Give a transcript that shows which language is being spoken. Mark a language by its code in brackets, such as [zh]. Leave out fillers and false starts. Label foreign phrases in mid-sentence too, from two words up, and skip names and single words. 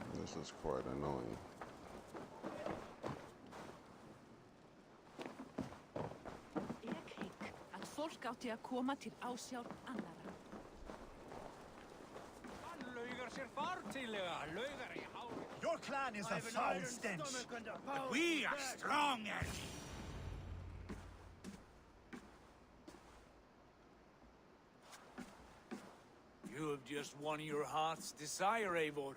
[en] This is quite annoying. [is] Að fólk átti að koma til ásjár annarra. [en] Your clan is a foul stench. But we are strong as... You have just won your heart's desire, Eivor.